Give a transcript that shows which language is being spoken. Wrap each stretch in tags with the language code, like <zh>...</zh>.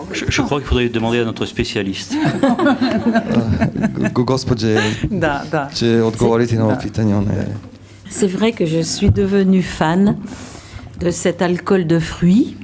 <fr>Je crois qu'il faudrait demander à notre spécialiste.</fr> <sr>Gospođe će odgovoriti na ovo pitanje.</sr> <fr>C'est vrai que je suis devenue fan de cet alcool de fruits.</fr>